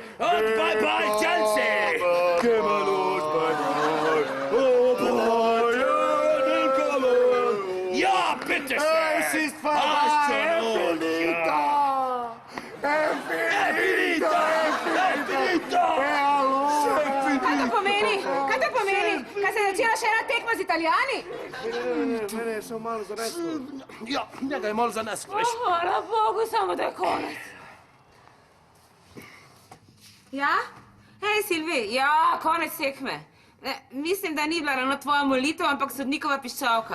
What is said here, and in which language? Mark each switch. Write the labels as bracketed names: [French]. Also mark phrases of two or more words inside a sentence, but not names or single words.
[German] Und bye-bye, Chelsea! Geh mal los, Ja, bitteschön! Es ist vorbei! Absolut, Finito! Finito! Finito! [Slovenian] Kaj to pomeni? Kaj to pomeni? Kaj se je začela še ena tekma z Italijani? Mene je samo malo zaneslo. Ja, njega je malo zaneslo, veš. Hvala Bogu, samo da je konec. Ja? Hej, Silvi, ja, konec tekme. Mislim, da ni bila ravno tvoja molitev, ampak sodnikova piščalka.